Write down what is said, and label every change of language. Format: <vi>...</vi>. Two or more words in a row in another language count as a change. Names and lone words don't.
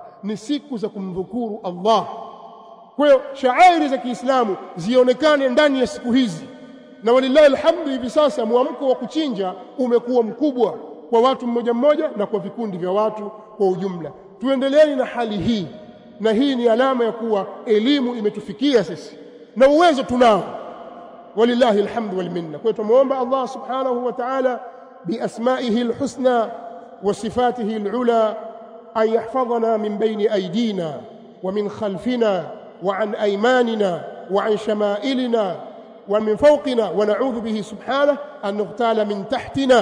<sw>Ni siku za kumdhukuru Allah. Kwa hiyo shairi za Kiislamu zionekane ndani ya siku hizi, na</sw> <ar>ولله الحمد</ar> <sw>hivi sasa muamko wa kuchinja umekuwa mkubwa kwa watu mmoja mmoja na kwa vikundi vya watu kwa ujumla. Tuendelee na hali hii, na hii ni alama ya kuwa elimu imetufikia sisi na uwezo tunao,</sw> <ar>ولله الحمد والمنة.</ar> <sw>Kwa hiyo tumuomba</sw> <ar>الله سبحانه وتعالى بأسمائه الحسنى وصفاته العلى أن يحفظنا من بين أيدينا ومن خلفنا وعن أيماننا وعن شمائلنا ومن فوقنا، ونعوذ به سبحانه أن نغتال من تحتنا.</ar>